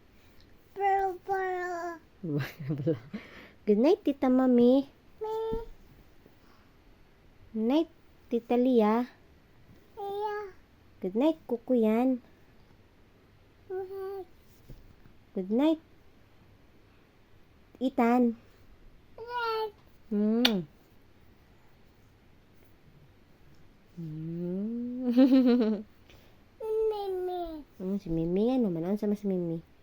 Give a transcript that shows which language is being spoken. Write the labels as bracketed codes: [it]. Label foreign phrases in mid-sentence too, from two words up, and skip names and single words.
[en] Good night, Tita Mami. Good night, Tita Lia. Good night, Kukuyan. Good night, Itan. [tl] Si Mimi nga naman. Ano sama si Mimi?